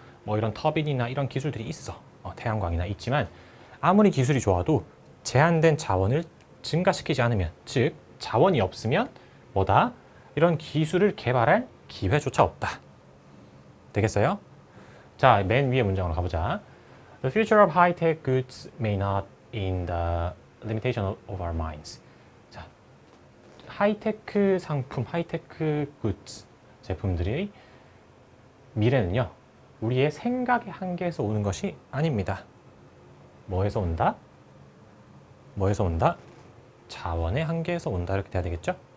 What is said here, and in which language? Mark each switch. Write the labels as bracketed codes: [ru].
[ko] 뭐 이런 터빈이나 이런 기술들이 있어. 태양광이나 있지만 아무리 기술이 좋아도 제한된 자원을 증가시키지 않으면, 즉 자원이 없으면 뭐다? 이런 기술을 개발할 기회조차 없다. 되겠어요? 자, 맨 위에 문장으로 가보자. [en] The future of high-tech goods may not in the limitation of our minds. [ko] 자, 하이테크 상품, 하이테크 goods 제품들의 미래는요, 우리의 생각의 한계에서 오는 것이 아닙니다. 뭐에서 온다? 뭐에서 온다? 자원의 한계에서 온다. 이렇게 돼야 되겠죠?